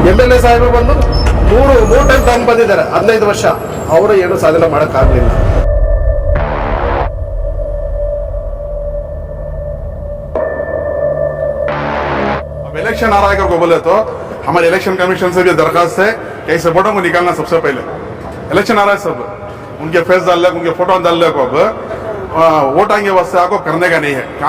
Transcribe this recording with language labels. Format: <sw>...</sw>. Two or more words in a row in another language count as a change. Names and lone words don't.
<kn>MLA ಸಾಹೇಬರು ಬಂದು ಮೂರು ಟೈಮ್ ತಗೊಂಡು ಬಂದಿದ್ದಾರೆ 15 ವರ್ಷ, ಅವರು ಏನು ಸಾಧನೆ ಮಾಡೋಕ್ಕಾಗಲಿಲ್ಲ.</kn> <hi>अब इलेक्शन आ रहा है को बोले तो हमारे इलेक्शन कमीशन से भी दरखास्त है कि ऐसे फोटो को निकालना सबसे पहले. इलेक्शन आ रहा है, सब उनके फेस डाल ले, उनके फोटो डाल ले को अब वोट आएंगे वास्ते आपको करने का नहीं है.</hi>